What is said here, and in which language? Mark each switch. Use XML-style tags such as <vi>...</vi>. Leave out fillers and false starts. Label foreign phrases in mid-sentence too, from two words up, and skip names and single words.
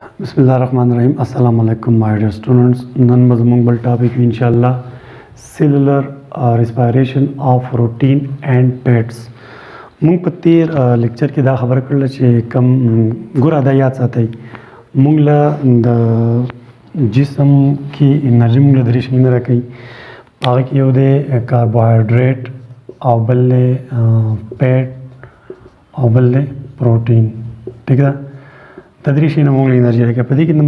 <ar>بسم الله الرحمن الرحيم. السلام عليكم</ar> <en>my dear students.</en> <ps>نن مضمون بل</ps> <en>topic inshallah cellular respiration of protein and fats.</en> <ps>مونږ په تیر لیکچر کې دا خبره کړل چې کم ګوره دا یاد ساتئ مونږ له د جسم کې انرژي مونږ له درې شیونه راکوي هغه کې یو دی کاربوهایډریټ او بل دی فیټ او بل دی پروټین ٹھیک ده دا درې شیونه مونږ له انرژي راکوي په دې کې</ps>